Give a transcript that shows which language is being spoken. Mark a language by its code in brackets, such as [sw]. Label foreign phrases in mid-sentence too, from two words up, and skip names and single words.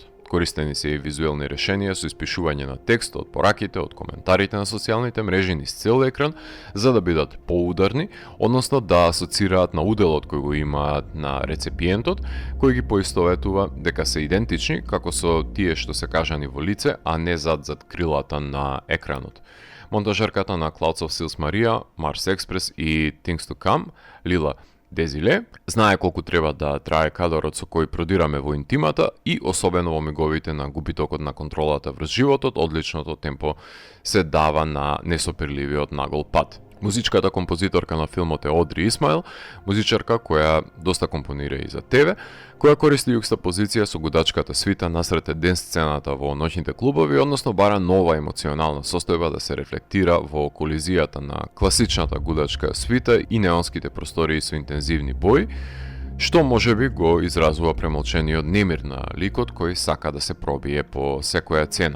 [mk] Користени се и визуелни решенија со испишување на текст од пораките, од коментарите на социјалните мрежи низ цел екран, за да бидат поударни, односно да асоцираат на уделот кој го имаат на рецепиентот, кој ги поистоветува дека се идентични како со тие што се кажани во лице, а не зад крилата на екранот. Монтажерката на Clouds of Sils Maria, Mars Express и Things to Come, Лила Дезиле, знае колку треба да трае кадарот со кој продираме во интимата и особено во миговите на губитокот на контролата врз животот, одличното темпо се дава на несопирливиот нагол пат. Музичката композиторка на филмот е Одри Исмаил, музичарка која доста компонира и за ТВ, која користи јукстапозиција со гудачката свита насред ден сцената во ноќните клубови, односно бара нова емоционална состојба да се рефлектира во колизијата на класичната гудачка свита и неонските простории со интензивни бои, што можеби го изразува премолчениот немир на ликот кој сака да се пробие по секоја цена.